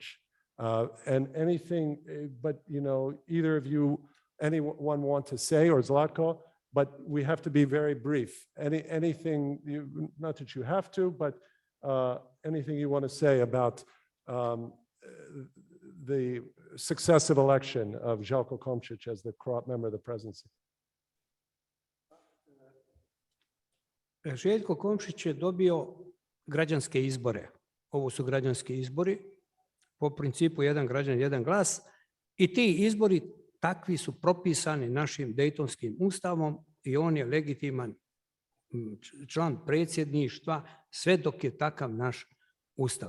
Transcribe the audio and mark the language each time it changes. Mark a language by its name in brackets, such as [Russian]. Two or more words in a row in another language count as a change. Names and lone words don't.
[English] And anything, but either of you, anyone want to say, or Zlatko, but we have to be very brief. Anything, not that you have to, but anything you want to say about the successive election of Željko Komšić as the member of the presidency? [Bosnian] Željko Komšić je dobio građanske izbore. Ovo su građanski izbori po principu jedan građanin, jedan glas, i ti izbori takvi su propisani našim Dejtonskim ustavom i on je legitiman član predsjedništva sve dok je takav naš ustav.